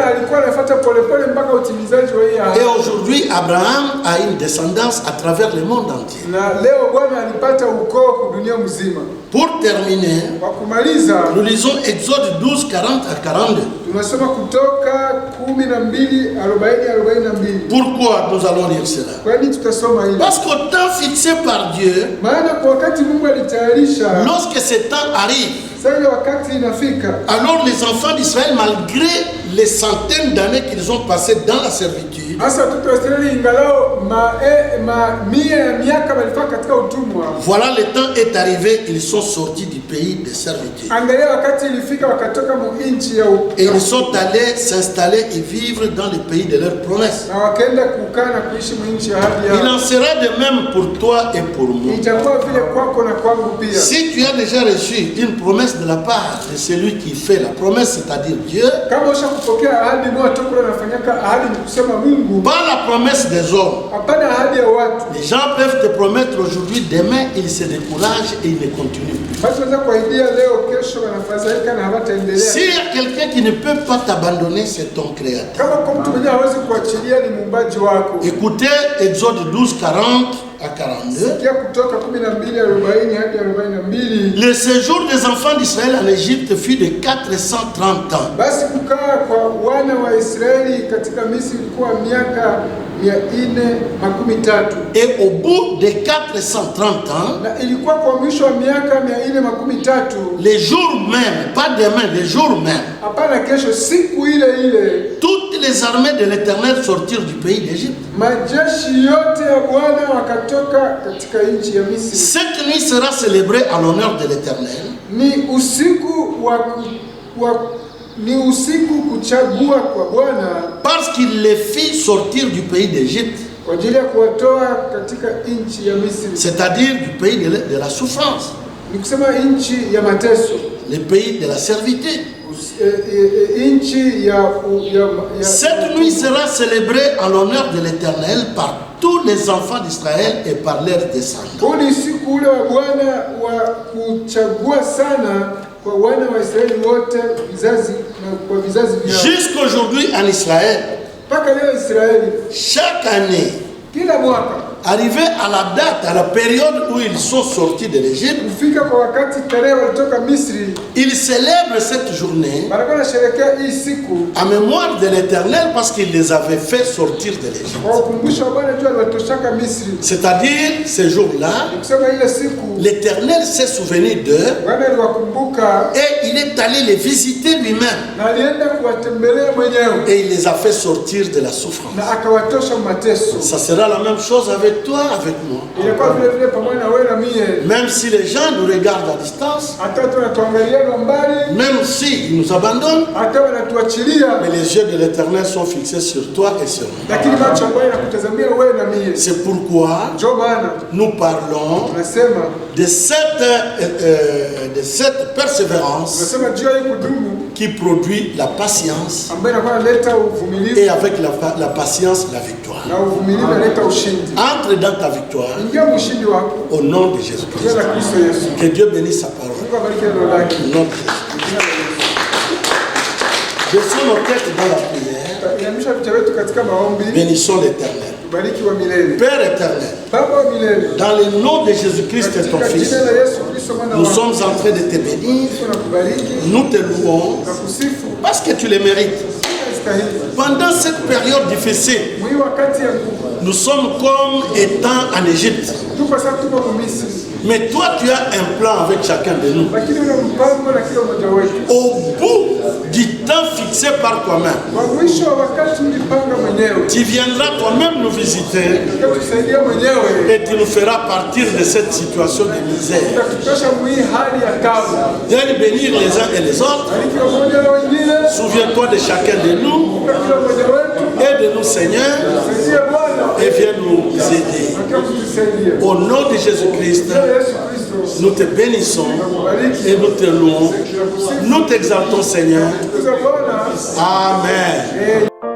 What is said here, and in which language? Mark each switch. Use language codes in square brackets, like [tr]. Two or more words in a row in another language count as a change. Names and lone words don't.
[fr] Et aujourd'hui, Abraham a une descendance à travers le monde entier. Pour terminer, [sw] Kwa kumaliza, [fr] nous lisons Exode 12, 40 à 42. [sw] tunasoma Kutoka 12:40-42. [fr] Pourquoi nous allons lire cela? [sw] Kwa nini tutasoma hili? [fr] Parce qu'au temps fixé par Dieu, [sw] Maana kwa wakati Mungu alitayarisha, [fr] lorsque ce temps arrive, [sw] sasa ile wakati inafika, [fr] alors les enfants d'Israël, malgré les centaines d'années qu'ils ont passées dans la servitude, [sw] hasa watoto wa Israeli ingalao mamia ya miaka walifaa katika utumwa. [fr] voilà, le temps est arrivé, ils sont sortis du pays de servitude. [sw] Angalia wakati ilifika wakatoka mu nchi ya [fr] Et ils sont allés s'installer et vivre dans le pays de leur promesse. [sw] na wakaenda kukaa na kuishi mu nchi ya ahadi [fr] Il [sw] yao. [fr] en sera de même pour toi et pour moi. [sw] Itakuwa vile kwako na kwangu pia. [fr] Si tu as déjà reçu une promesse de la part de celui qui fait la promesse, c'est-à-dire Dieu, [sw] Kama ushakupokea ahadi moja tu kule nafanyaka ahadi ni kusema Mungu, [fr] pas la promesse des hommes. [sw] hapana ahadi ya watu. [fr] Les gens peuvent te promettre aujourd'hui, demain, ils se découragent et ils ne continuent plus. [sw] Watu wanaweza kuahidia leo, kesho wanafadhaika na hawataendelea. [fr] S'il y a quelqu'un qui ne peut pas t'abandonner, c'est ton créateur. [sw] Kama kwa mtu mwenyewe hawezi kuachilia, ni muumbaji wako. [fr] Écoutez Exode 12, 40 à 42. [sw] Sikia Kutoka 12:40 hadi 42. [fr] Le séjour des enfants d'Israël en Égypte fut de 430 ans. [sw] Basi kukaa kwa wana wa Israeli katika Misri ilikuwa miaka 430. [fr] Et au bout de 430 ans, [sw] Na ilikuwa kwa mwisho wa miaka 430, [fr] les jours même, pas demain, les jours même, [sw] hapana kesho, siku ile ile, [fr] toutes les armées de l'Éternel sortirent du pays d'Égypte. [sw] majeshi yote ya Bwana wakatoka katika nchi ya Misri. [fr] Cette nuit sera célébrée en l'honneur de l'Éternel. [sw] Ni usiku kuchagua kwa Bwana [fr] Parce qu'il les fit sortir du pays d'Égypte, [sw] kwa ajili ya kuwatoa katika nchi ya Misri, [fr] c'est-à-dire du pays de la souffrance, [sw] ni kusema nchi ya mateso, [fr] le pays de la servitude. [sw] nchi ya [fr] Cette nuit sera célébrée en l'honneur de l'Éternel par tous les enfants d'Israël et par leurs descendants. [sw] huu ni usiku ule wa Bwana wa kuchagua sana kwa wana wa Israeli wote, vizazi na kwa vizazi vyao. [fr] Jusqu'aujourd'hui en Israël, [sw] Mpaka leo Israeli [fr] chaque année, [sw] kila mwaka [fr] arrivé à la date, à la période où ils sont sortis de l'Égypte, [sw] kufika kwa wakati tarehe walitoka Misri, [fr] ils célèbrent cette journée [sw] wanakuwa wanasherehekea hii siku [fr] en mémoire de l'Éternel parce qu'il les avait fait sortir de l'Égypte. [sw] kwa ukumbusho wa Bwana juu aliwatoshaka Misri. [fr] C'est-à-dire, ces jours-là, [sw] Kusema ile siku [fr] l'Éternel s'est souvenu d'eux [sw] Bwana aliwakumbuka [fr] et il est allé les visiter lui-même [sw] na alienda kuwatembelea mwenyewe [fr] et il les a fait sortir de la souffrance. [sw] na akawatosha mateso. [fr] Ça sera la même chose avec toi, avec moi. [sw] Ilikuwa vile vile pamoja na wewe na mie, [fr] Même si les gens nous regardent à distance, [sw] hata watu wanatuangalia kwa mbali, [fr] même s'ils nous abandonnent, [sw] hata wanatuachilia, [fr] mais les yeux de l'Éternel sont fixés sur toi et sur moi. [sw] lakini macho ambayo yanakutazamia wewe na mie. [fr] C'est pourquoi [sw] Ndio maana [fr] nous parlons [sw] tunasema [fr] de cette persévérance [sw] juu ya hii kudumu [fr] qui produit la patience [sw] ambayo inakuwa inaleta uvumilivu, [fr] et avec la patience la victoire. [sw] na uvumilivu inaleta ushindi. [fr] Entre dans ta victoire [sw] Ingia ushindi wako [fr] au nom de [sw] kwa [fr] Jésus-Christ. [sw] jina la Kristo Yesu. [fr] Que Dieu bénisse sa parole. [sw] Mungu abariki neno lake. [fr] Au nom de Jésus. Baissons nos têtes dans la prière. [sw] Inamisha vichwa vyetu katika maombi. [fr] Bénissons l'Éternel. [sw] Bariki wa milele. [fr] Père éternel, [sw] Baba wa milele. [fr] dans le nom de Jésus-Christ et ton [sw] Katika [fr] Fils, [sw] jina la Yesu Kristo mwana [fr] nous [sw] wako. [fr] sommes en train de te bénir. [sw] Tunakubariki [fr] Nous te louons [sw] na kusifu [fr] parce que tu le mérites. [sw] stahili. [fr] Pendant cette période difficile, [sw] Mwi wakati ya nguvu. [fr] nous sommes comme étant en Égypte. [sw] Tuko sasa tuko Misri. [fr] Mais toi, tu as un plan avec chacun de nous. [sw] Lakini una mpango na kila mmoja wetu. [fr] Au bout du temps fixé par toi-même, [sw] Kwa mwisho wa wakati ulipanga mwenyewe. [fr] tu viendras toi-même nous visiter [sw] Utatusaidia mwenyewe. [fr] et tu nous feras partir de cette situation de misère. [sw] Utatutosha mwi hali ya taabu. [fr] Viens bénir les uns et les autres. [sw] Bariki wamoja na wengine. [fr] Souviens-toi de chacun de nous. [sw] Kwa kila mmoja wetu. [fr] Aide-nous, Seigneur, [sw] Tusaidie Bwana. [fr] et viens nous aider. [sw] Akiwa kutusaidia. [fr] Au nom de Jésus-Christ, [sw] Yesu Kristo. [fr] nous te bénissons [sw] Tunakubariki. [fr] et nous te louons. Nous t'exaltons, Seigneur. [sw] Tukuza Bwana. Amen.